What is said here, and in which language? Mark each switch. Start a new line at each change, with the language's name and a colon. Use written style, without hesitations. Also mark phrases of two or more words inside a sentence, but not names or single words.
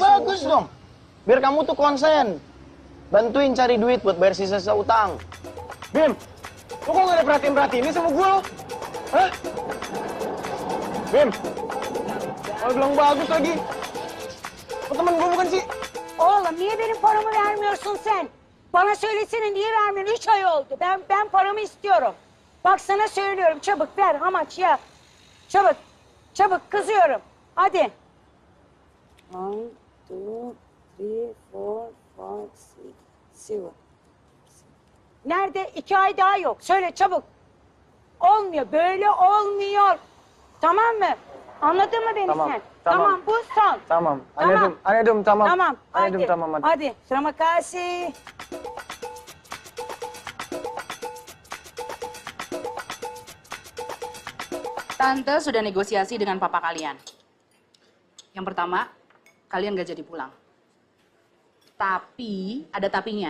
Indonesian: Ya bagus dong. Biar kamu tuh konsen. Bantuin cari duit buat bayar sisa-sisa utang. Bim, lu kok nggak ada perhatiin-perhatiin sama gue lo? Hah? Bim, kalau bilang bagus lagi. Lo temen gue bukan sih?
Turkish: Oğlum niye benim paramı vermiyorsun sen? Bana söylesene niye vermiyorsun? 3 ay oldu. Ben paramı istiyorum. Bak sana söylüyorum çabuk ver Hamaç ya. Çabuk. Çabuk kızıyorum. Hadi. 1, 2, 3, 4, 5, 6, 7. Nerede? 2 ay daha yok. Söyle çabuk. Olmuyor. Böyle olmuyor. Tamam mı? Anladın mı beni Tamam, sen? tamam. Bu son. Tamam. Tamam. Anladım tamam. Tamam. Anladım Hadi. tamam hadi. Hadi.
Indonesian: Terima kasih. Tante sudah negosiasi dengan papa kalian. Yang pertama, kalian gak jadi pulang. Tapi, ada tapinya.